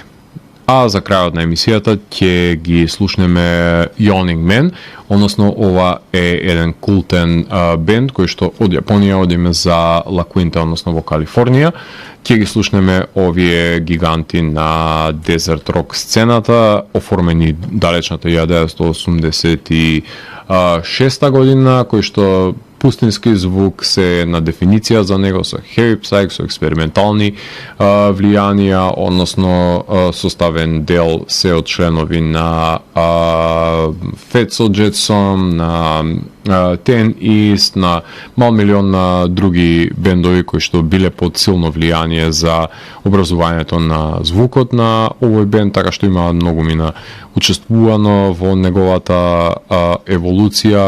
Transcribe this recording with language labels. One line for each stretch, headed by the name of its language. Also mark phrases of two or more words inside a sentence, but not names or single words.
Macedonian: А за крајот на емисијата ќе ги слушнеме Yawning Man, односно ова е еден култен бенд кој што од Јапонија одиме за Ла Квинта, односно во Калифорнија. Ќе ги слушнеме овие гиганти на дезерт рок сцената, оформени далечната 1986 година, кој што пустински звук се на дефиниција за него со
English: heavy psych,
Macedonian: со експериментални влијанија, односно составен дел се од членови на Fatso Jetson, на Ten East, на мал милион на други бендови кои што биле под силно влијание за образувањето на звукот на овој бенд, така што има многу мина учествувано во неговата еволуција.